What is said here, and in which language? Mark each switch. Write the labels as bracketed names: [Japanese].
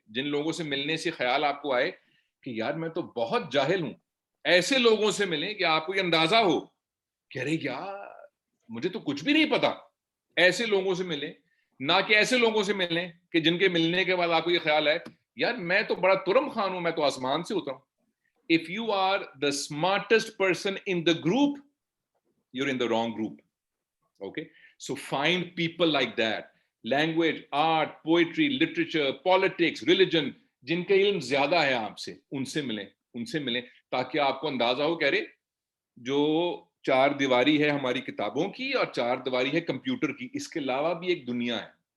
[Urdu] جن لوگوں سے ملنے سے خیال آپ کو آئے کہ یار میں تو بہت جاہل ہوں, ایسے لوگوں سے ملیں کہ آپ کو یہ اندازہ ہو کہ ارے یار مجھے تو کچھ بھی نہیں پتا. ایسے لوگوں سے ملیں, نہ کہ ایسے لوگوں سے ملیں کہ جن کے ملنے کے بعد آپ کو یہ خیال ہے یار میں تو بڑا ترم خان ہوں, میں تو آسمان سے اترا ہوں. [English] If you are the smartest person in the group, you're in the wrong group. Okay, so find people like that. Language, art, poetry, literature, politics, religion, [Urdu] جن کا علم زیادہ ہے آپ سے, ان سے ملیں, ان سے ملیں, تاکہ آپ کو اندازہ ہو کہ ارے جو 4 دیواری ہے ہماری کتابوں کی اور 4 دیواری ہے کمپیوٹر کی, اس کے علاوہ بھی ایک دنیا ہے.